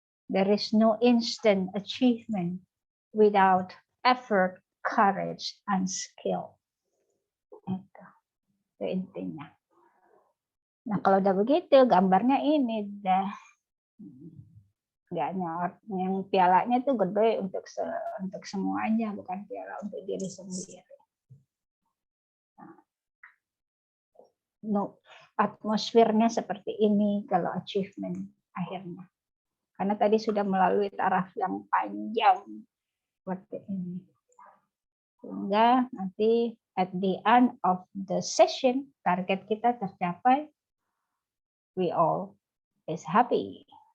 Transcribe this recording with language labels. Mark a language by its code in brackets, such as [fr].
[en] There is no instant achievement without effort, courage, and skill. [id] Itu intinya. Nah, kalau udah begitu, gambarnya ini dah. Yang pialanya tuh gede untuk semuanya, bukan piala untuk diri sendiri. No, atmosfernya seperti ini kalau achievement akhirnya. Karena tadi sudah melalui taraf yang panjang seperti ini. Sehingga nanti [en] at the end of the session, [id] target kita tercapai, [en] we all is happy.